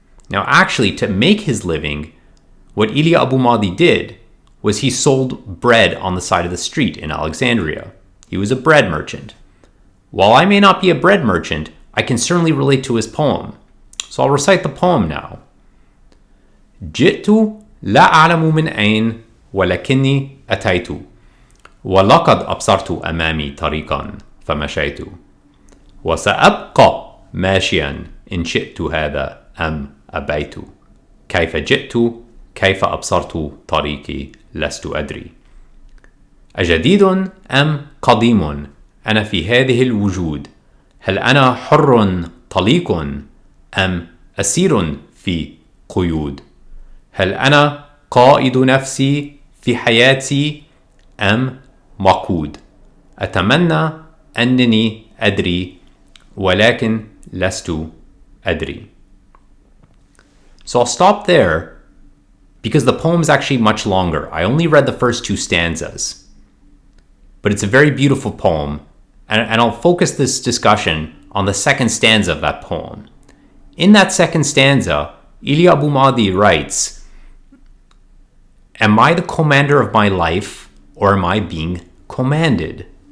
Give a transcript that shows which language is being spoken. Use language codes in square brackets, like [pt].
[en] Now, actually, to make his living, what Elia Abu Madi did was he sold bread on the side of the street in Alexandria. He was a bread merchant. While I may not be a bread merchant, I can certainly relate to his poem. So I'll recite the poem now. [ar] جئت لا أعلم من أين ولكني أتيت ولقد أبصرت أمامي طريقا فمشيت وسأبقى ماشيا إن شئت هذا أم أبيت كيف جئت كيف أبصرت طريقي لست أدري أجديد أم قديم أنا في هذه الوجود هل أنا حر طليق أم أسير في قيود هل أنا قائد نفسي في حياتي أم مقود أتمنى أنني أدري ولكن لست أدري. [en] So I'll stop there because the poem is actually much longer. I only read the first two stanzas. But it's a very beautiful poem, and I'll focus this discussion on the second stanza of that poem. In that second stanza, Elia Abu Madi writes, "Am I the commander of my life, or am I being commanded?"